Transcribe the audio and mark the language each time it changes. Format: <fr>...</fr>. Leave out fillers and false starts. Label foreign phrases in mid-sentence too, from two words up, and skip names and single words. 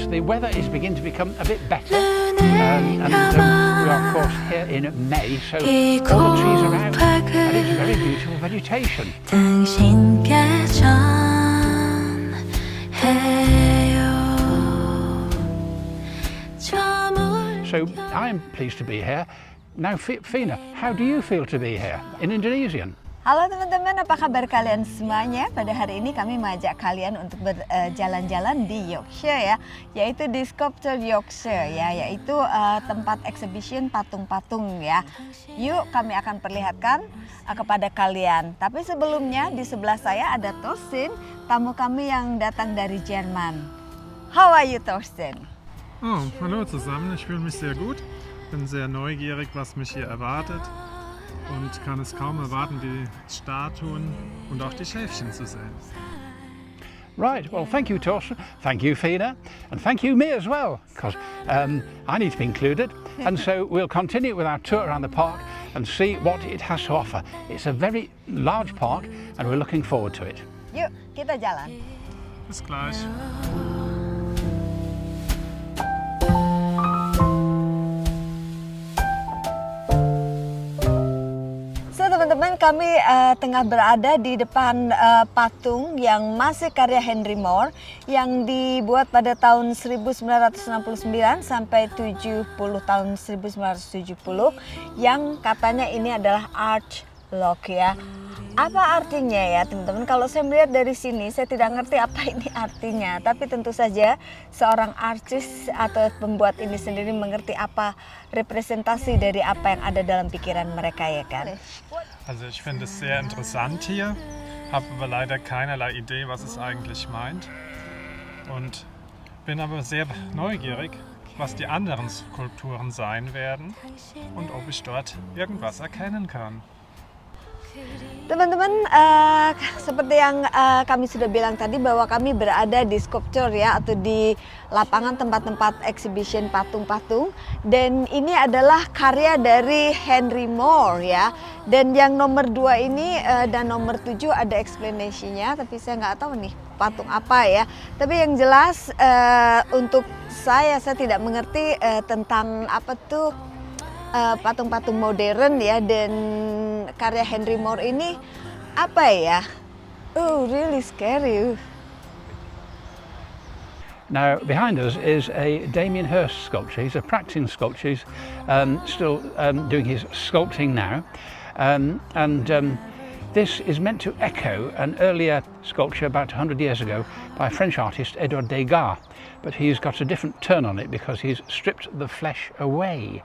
<en>The weather is beginning to become a bit better, and we are of course here in May, so all the trees are out and it's very beautiful vegetation. So I'm pleased to be here. Now Fina, how do you feel to be here in Indonesian?</en> <id>Halo teman-teman, apa kabar kalian semuanya? Pada hari ini kami mengajak kalian untuk berjalan-jalan di Yorkshire ya, yaitu di Sculpture Yorkshire ya, yaitu tempat exhibition patung-patung ya. Yuk kami akan perlihatkan kepada kalian. Tapi sebelumnya di sebelah saya ada Thorsten, tamu kami yang datang dari Jerman.</id> <en>How are you, Thorsten?</en> <de>Oh, hallo zusammen, ich fühle mich sehr gut, bin sehr neugierig, was mich hier erwartet und kann es kaum erwarten, die Statuen und auch die Schäfchen zu sehen.</de> <en>Right, well thank you Thorsten, thank you Fina, and thank you me as well, because I need to be included, and so we'll continue with our tour around the park and see what it has to offer. It's a very large park and we're looking forward to it.</en> <id>Yuk, kita jalan.</id> <de>Bis gleich.</de> <id>Teman-teman, kami tengah berada di depan patung yang masih karya Henry Moore yang dibuat pada tahun 1969 sampai tahun 1970 yang katanya ini adalah</id> <en>art lock</en> <id>ya. Apa artinya ya teman-teman? Kalau saya melihat dari sini saya tidak ngerti apa ini artinya, tapi tentu saja seorang artis atau pembuat ini sendiri mengerti apa representasi dari apa yang ada dalam pikiran mereka ya kan.</id> <de>Also ich finde es sehr interessant hier, habe aber leider keinerlei Idee, was es eigentlich meint und bin aber sehr neugierig, was die anderen Skulpturen sein werden und ob ich dort irgendwas erkennen kann.</de> <id>Teman-teman, seperti yang kami sudah bilang tadi bahwa kami berada di sculpture ya, atau di lapangan tempat-tempat exhibition patung-patung, dan ini adalah karya dari Henry Moore ya, dan yang nomor 2 ini dan nomor 7 ada explanation-nya, tapi saya nggak tahu nih patung apa ya, tapi yang jelas untuk saya tidak mengerti tentang apa tuh patung-patung modern ya, dan karya Henry Moore ini apa ya?</id> <en>Oh, really scary. Now behind us is a Damien Hirst sculpture. He's a practicing sculptor. He's still doing his sculpting now, and this is meant to echo an earlier sculpture about 100 years ago by French artist Edouard Degas, but he's got a different turn on it because he's stripped the flesh away.</en>